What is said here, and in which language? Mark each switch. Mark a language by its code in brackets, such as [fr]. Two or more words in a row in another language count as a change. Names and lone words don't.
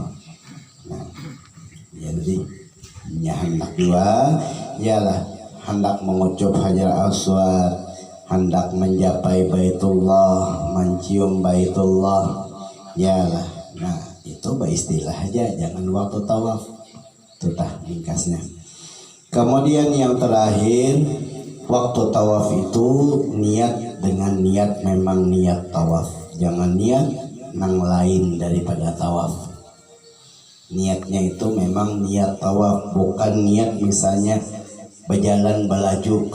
[id] Nah, jadi hendak dua ialah hendak mengucup Hajar Aswad, hendak mencapai Baitullah, mencium Baitullah, yalah. Nah, itu istilah aja, jangan waktu tawaf. Itu tah ringkasnya. Kemudian yang terakhir, waktu tawaf itu niat dengan niat memang niat tawaf. Jangan niat nang lain daripada tawaf. Niatnya itu memang niat tawaf, bukan niat misalnya berjalan belaju.